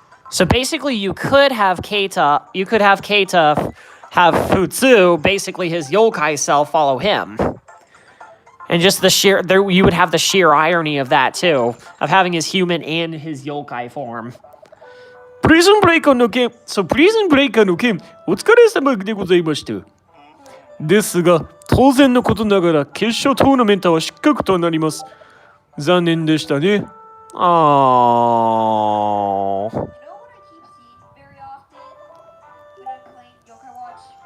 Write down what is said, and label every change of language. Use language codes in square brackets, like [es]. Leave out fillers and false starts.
[en] So basically, you could have Keita have Futsu, basically his yokai self, follow him. And just you would have the sheer irony of that too, of having his human and his yokai form. [ja] Prison Breaker の件、そう、プリズンブレイカーの件、お疲れ様でございました。ですが、当然のことながら決勝トーナメントは失格となります。残念でしたね。あー。 [en] You know what I keep seeing very often when I'm playing Yokai Watch?